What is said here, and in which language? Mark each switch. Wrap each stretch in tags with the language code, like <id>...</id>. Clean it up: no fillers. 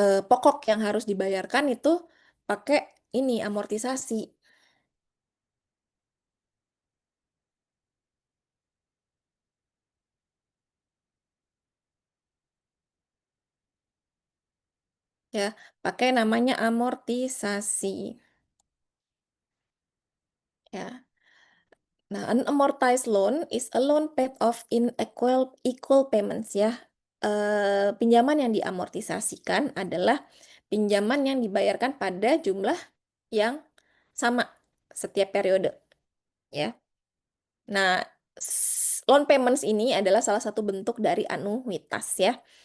<id>pokok yang harus dibayarkan itu pakai ini amortisasi ya, pakai namanya amortisasi ya.</id> <en>Nah, an amortized loan is a loan paid off in equal payments ya.</en> <id>Pinjaman yang diamortisasikan adalah pinjaman yang dibayarkan pada jumlah yang sama setiap periode ya. Nah, loan payments ini adalah salah satu bentuk dari anuitas ya.</id>